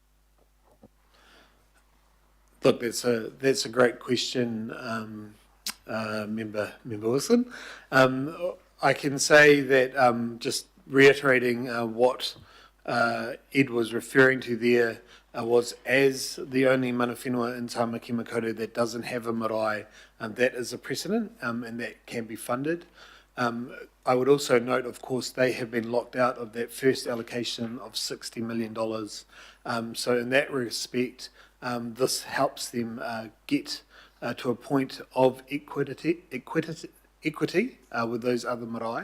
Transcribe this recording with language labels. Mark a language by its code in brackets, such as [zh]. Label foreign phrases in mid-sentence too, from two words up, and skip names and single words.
[en] Look, that's a great question, Member Wilson. I can say that just reiterating what Ed was referring to there was, as the only [mi] mana whenua [en] in Tāmaki Makaurau that doesn't have a marae, that is a precedent, and that can be funded. I would also note, of course, they have been locked out of that first allocation of $60 million. So in that respect, this helps them get to a point of equity with those other marae.